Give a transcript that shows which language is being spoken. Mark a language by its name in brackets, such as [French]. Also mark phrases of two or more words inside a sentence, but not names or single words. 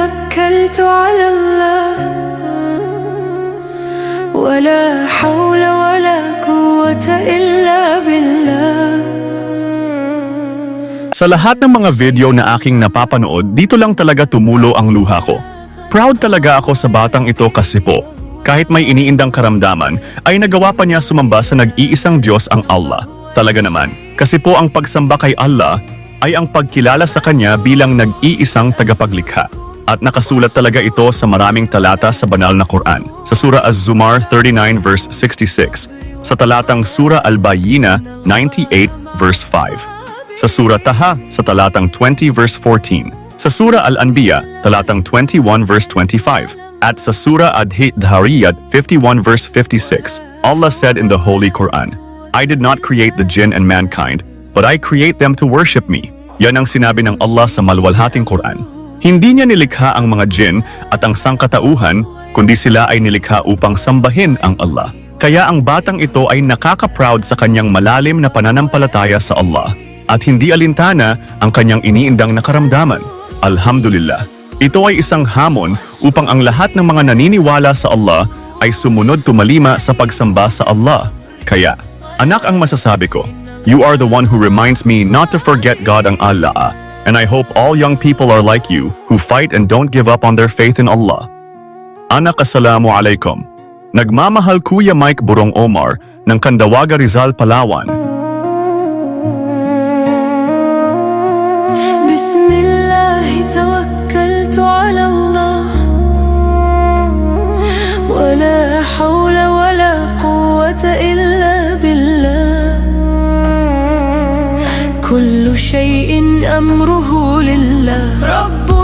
[Arabic] توكلت على الله ولا حول ولا قوة إلا بالله. [Filipino] Sa lahat ng mga video na aking napapanood, dito lang talaga tumulo ang luha ko. Proud talaga ako sa batang ito kasi po, kahit may iniindang karamdaman, ay nagawa pa niya sumamba sa nag-iisang Diyos ang Allah. Talaga naman, kasi po ang pagsamba kay Allah ay ang pagkilala sa Kanya bilang nag-iisang tagapaglikha. At nakasulat talaga ito sa maraming talata sa banal na Quran. Sa Surah Az-Zumar 39 verse 66, sa talatang Surah Al-Bayyinah 98 verse 5. Sa Surah Taha sa talatang 20 verse 14, sa Surah Al-Anbiya talatang 21 verse 25, at sa Surah Ad-Dhariyat 51 verse 56, [English] Allah said in the Holy Quran, I did not create the jinn and mankind, but I create them to worship me. [Filipino] Yan ang sinabi ng Allah sa maluwalhating Quran. Hindi niya nilikha ang mga jinn at ang sangkatauhan, kundi sila ay nilikha upang sambahin ang Allah. Kaya ang batang ito ay nakaka-proud sa kanyang malalim na pananampalataya sa Allah. At hindi alintana ang kanyang iniindang nakaramdaman. Alhamdulillah. Ito ay isang hamon upang ang lahat ng mga naniniwala sa Allah ay sumunod tumalima sa pagsamba sa Allah. Kaya, anak ang masasabi ko, [English] you are the one who reminds me not to forget God ang Allah. And I hope all young people are like you, who fight and don't give up on their faith in Allah. [Filipino] Anak, [Arabic] السلام عليكم. [Filipino] Nagmamahal Kuya Mike Burong Omar ng Candawaga, Rizal, Palawan. [Arabic] توكلت على الله ولا حول ولا قوة إلا بالله. كل شيء أمره لله.